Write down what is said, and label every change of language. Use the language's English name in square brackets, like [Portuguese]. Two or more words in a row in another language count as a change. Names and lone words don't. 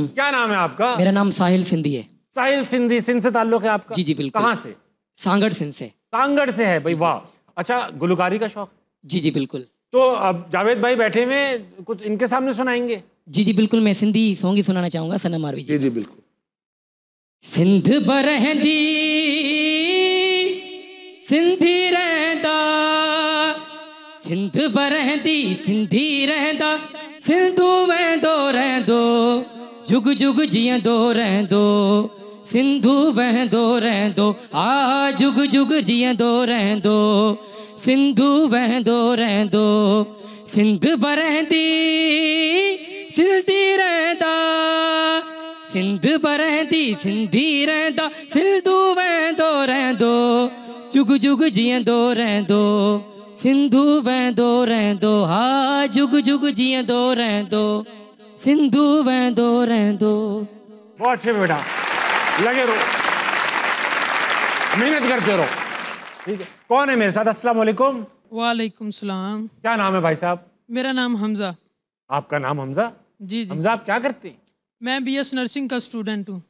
[Hindi] क्या नाम है आपका? मेरा नाम साहिल सिंधी है। साहिल सिंधी, सिंध से ताल्लुक है आपका? जी जी बिल्कुल। कहाँ से? सांगड़ सिंध से। सांगड़ से है भाई, वाह। अच्छा, गुलकारी का शौक? जी जी बिल्कुल। तो अब जावेद भाई बैठे हुए कुछ इनके सामने सुनाएंगे? जी जी बिल्कुल, मैं सिंधी सॉन्ग ही सुनाना चाहूंगा, सनम मारवी जी। जी जी बिल्कुल। [Sindhi] सिंध बरहंदी सिंधी रहंदा, सिंध बरहंदी सिंधी रहंदा, सिंधू वेंदो रहंदो, जुग जुग जीअंदो रहंदो, सिंधू वहंदो रहंदो, आ जुग जुग जीअंदो रहंदो, सिंधू वहंदो रहंदो, सिंध बरहंदी सिंधी रहंदा, सिंध बरहंदी सिंधी रहंदा, सिंधू वहंदो रहंदो, जुग जुग जीअंदो रहंदो, सिंधू वहंदो रहंदो, हा जुग जुग जीअंदो रहंदो, सिंधू वहंदो रहंदो। [Hindi] बहुत अच्छे बेटा, लगे रहो, मेहनत करते रहो, ठीक है। कौन है मेरे साथ? अस्सलाम वालेकुम। वालेकुम सलाम। क्या नाम है भाई साहब? मेरा नाम हमजा। आपका नाम हमजा? जी जी। हमजा, आप क्या करते हैं? मैं [English] BS nursing [Hindi] का स्टूडेंट हूँ।